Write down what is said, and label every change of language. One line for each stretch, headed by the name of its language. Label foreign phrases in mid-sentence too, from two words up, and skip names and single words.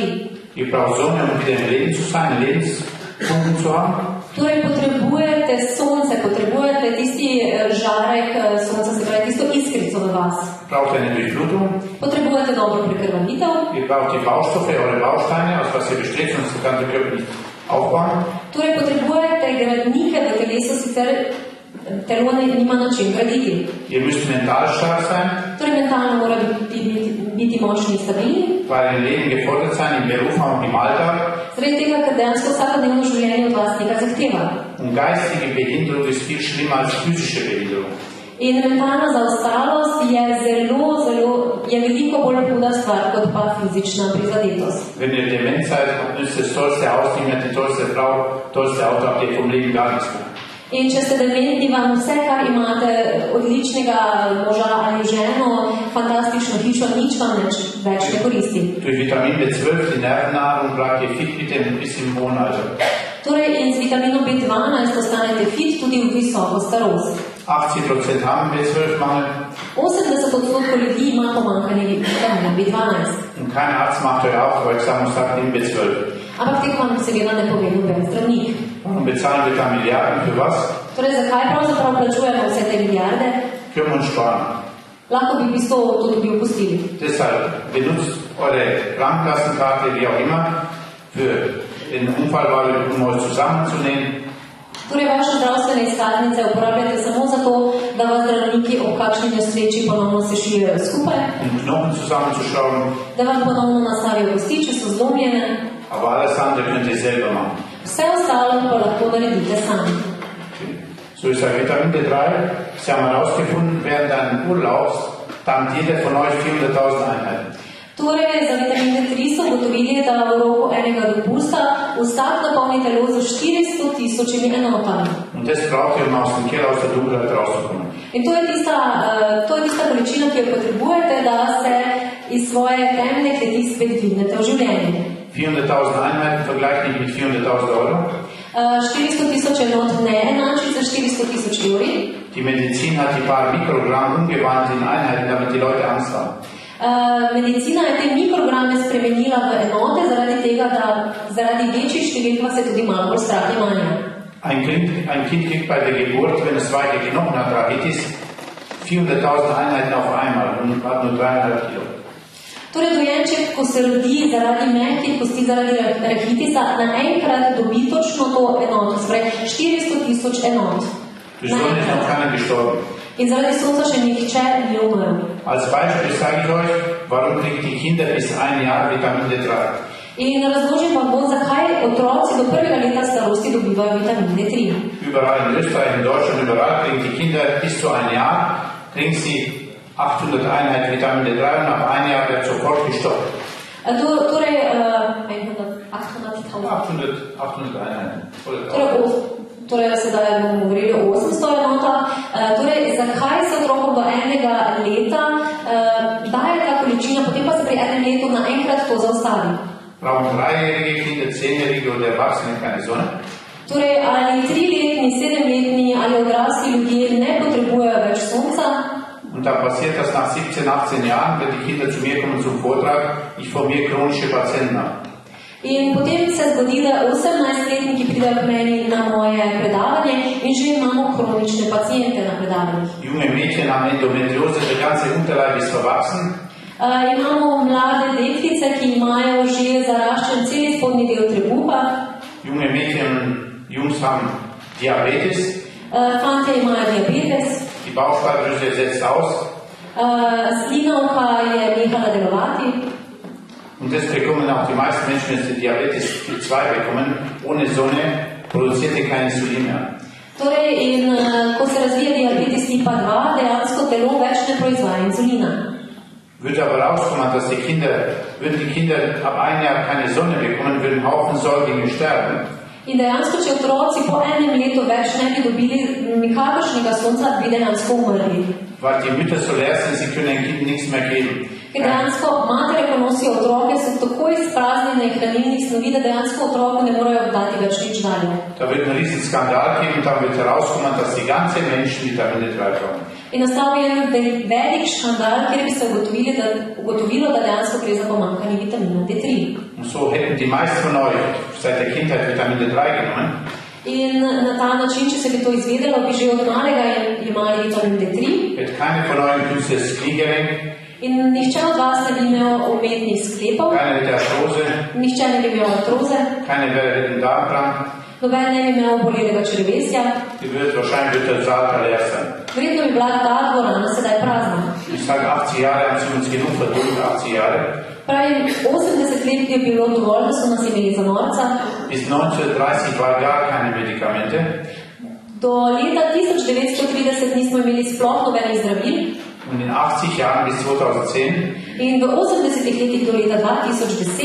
German: Ihr braucht Sonne, um wieder im Leben zu sein, einen Lebenspunkt zu haben.
Slovenian: Torej, potrebujete sonce, potrebujete tisti žarek sonca, se pravi tisto iskrico v vas.
German: Braucht eine Durchblutung.
Slovenian: Potrebujete dobro prekrvavitev.
German: Ihr braucht die Baustoffe, eure Bausteine, aus was ihr besteht, sonst kann der Körper nicht aufbauen.
Slovenian: Torej, potrebujete gradnike v telesu, sicer telo nima na čem graditi.
German: Ihr müsst mental stark sein,
Slovenian: Torej, mentalno mora biti močni in stabilni.
German: weil ihr Leben gefordert sein, im Beruf und im Alltag.
Slovenian: Zaradi tega, ker dejansko vsakodnevno življenje od vas nekaj zahteva.
German: Und geistige Behinderung ist viel schlimmer als physische Behinderung.
Slovenian: In mentalna zaostalost je veliko bolj huda stvar kot pa fizična prizadetost.
German: Wenn ihr dement seid, ist das tollste Haus nicht mehr die tollste Frau, tollste Auto, habt ihr vom Leben gar nichts mehr.
Slovenian: In če ste dementni, vam vse, kar imate odličnega moža ali ženo, fantastično hišo, nič vam več ne koristi.
German: Durch Vitamin B12, die Nervennahrung, bleibt ihr fit mit dem bis im hohen Alter.
Slovenian: Torej, in z vitaminom B12 ostanete fit tudi v visoko starost.
German: 80% haben B12-Mangel.
Slovenian: 80% ljudi ima pomanjkanje vitamina B12.
German: Und kein Arzt macht euch aufmerksam und sagt, nimm B12.
Slovenian: Ampak tega vam seveda ne pove noben zdravnik.
German: Warum bezahlen wir da Milliarden für was?
Slovenian: Torej, zakaj pravzaprav plačujemo vse te milijarde?
German: Können wir uns sparen.
Slovenian: Lahko bi v bistvu to tudi opustili.
German: Deshalb benutzt eure Krankenkassenkarte, wie auch immer, für den Unfallwahl, um euch zusammenzunähen.
Slovenian: Torej, vaše zdravstvene izkaznice uporabljate samo zato, da vas zdravniki ob kakšni nesreči ponovno sešijejo skupaj,
German: Um Knochen zusammenzuschrauben.
Slovenian: da vam ponovno nastavijo kosti, če so zlomljene.
German: Aber alles andere könnt ihr selber machen.
Slovenian: Vse ostalo pa lahko naredite sami.
German: So ist der Vitamin D3. Sie haben herausgefunden, während deines Urlaubs dankt jeder von euch 400.000 Einheiten.
Slovenian: Torej, za vitamin D3 so ugotovili, da v roku enega dopusta vsak napolni telo z 400.000 enotami.
German: Und das braucht ihr, um aus dem Keller, aus der Dunkelheit rauszukommen.
Slovenian: In to je tista količina, ki jo potrebujete, da se iz svoje temne kleti spet dvignete v življenje.
German: 400.000 Einheiten vergleicht nicht mit 400.000 Euro.
Slovenian: 400.000 enot ne enači za 400.000 evri.
German: Die Medizin hat die paar Mikrogramm umgewandelt in Einheiten, damit die Leute Angst haben.
Slovenian: Medicina je te mikrograme spremenila v enote, zaradi tega, da zaradi večjih številk se tudi malo bolj strah imajo.
German: Ein Kind kriegt bei der Geburt, wenn es weiche Knochen hat, Rachitis, 400.000 Einheiten auf einmal und hat nur 3,5 Kilo.
Slovenian: Torej, dojenček, ko se rodi zaradi mehkih kosti, zaradi rahitisa, naenkrat dobi točno to enoto, torej 400.000 enot.
German: Durch Sonne ist noch keiner gestorben.
Slovenian: In zaradi sonca še nihče ni umrl.
German: Als Beispiel sage ich euch, warum kriegen die Kinder bis 1 Jahr Vitamin D3?
Slovenian: In razložim vam bo, zakaj otroci do 1. leta starosti dobivajo vitamin D3.
German: Überall in Österreich, in Deutschland, überall kriegen die Kinder bis zu 1 Jahr, kriegen sie 800 Einheiten Vitamin D3 und nach 1 Jahr wird sofort gestoppt.
Slovenian: Torej,
German: 800 Einheiten.
Slovenian: Torej, sedaj bomo govorili o 800 enotah. Torej, zakaj se otrokom do 1 leta daje ta količina, potem pa se pri 1 letu naenkrat to zaustavi?
German: Brauchen 3-jährige Kinder, 10-jährige oder Erwachsene keine Sonne?
Slovenian: Torej, ali 3-letni, 7-letni ali odrasli ljudje ne potrebujejo več sonca?
German: Und dann passiert das nach 17, 18 Jahren, wenn die Kinder zu mir kommen zum Vortrag, ich formiere chronische Patienten ab.
Slovenian: In potem se zgodi, da 18-letniki pridejo k meni na moje predavanje in že imamo kronične pacijente na predavanjih.
German: Junge Mädchen haben Endometriose, der ganze Unterleib ist verwachsen.
Slovenian: Imamo mlade deklice, ki imajo že zaraščen cel spodnji del trebuha.
German: Junge Mädchen und Jungs haben Diabetes.
Slovenian: Fantje imajo diabetes.
German: Die Bauchspeicheldrüse setzt aus.
Slovenian: Slinavka je nehala delovati.
German: Und das bekommen auch die meisten Menschen, wenn sie Diabetes Typ 2 bekommen. Ohne Sonne produziert ihr kein Insulin mehr.
Slovenian: Torej, in ko se razvija diabetes tipa 2, dejansko telo več ne proizvaja insulina.
German: Würde aber rauskommen, dass die Kinder ab 1 Jahr keine Sonne bekommen, würden Haufen Säuglinge sterben.
Slovenian: In dejansko, če otroci po 1 letu več ne bi dobili nikakršnega sonca, bi dejansko umrli.
German: Weil die Mütter so leer sind, sie können ein Kind nichts mehr geben.
Slovenian: Ker dejansko matere, ko nosijo otroke, so tako izpraznjene hranilnih snovi, da dejansko otroku ne morejo dati več nič dalje.
German: Da wird ein riesen Skandal geben, dann wird herauskommen, dass die ganze Menschen Vitamin D3 brauchen.
Slovenian: In nastal je velik škandal, kjer bi se ugotovilo, da dejansko gre za pomanjkanje vitamina D3.
German: Und so hätten die meisten von euch seit der Kindheit Vitamin D3 genommen.
Slovenian: In na ta način, če se bi to izvedelo, bi že od malega imeli vitamin D3.
German: Hätte keine von euch ein künstliches Kniegelenk.
Slovenian: In nihče od vas ne bi imel umetnih sklepov,
German: Keine hätte Arthrose.
Slovenian: nihče ne bi imel artroze,
German: Keine hätte einen Darmkrank.
Slovenian: noben ne bi imel bolelega črevesja.
German: Wahrscheinlich wird der Saal leer sein.
Slovenian: Verjetno bi bila ta dvorana sedaj prazna.
German: Ich sage, 80 Jahre haben sie uns genug verdient, 80 Jahre.
Slovenian: Pravi, 80 let je bilo dovolj, da so nas imeli za norca.
German: Bis 1930 war gar keine Medikamente.
Slovenian: Do leta 1930 nismo imeli sploh nobenih zdravil.
German: Und in 80 Jahren bis 2010
Slovenian: In v 80 letih do leta 2010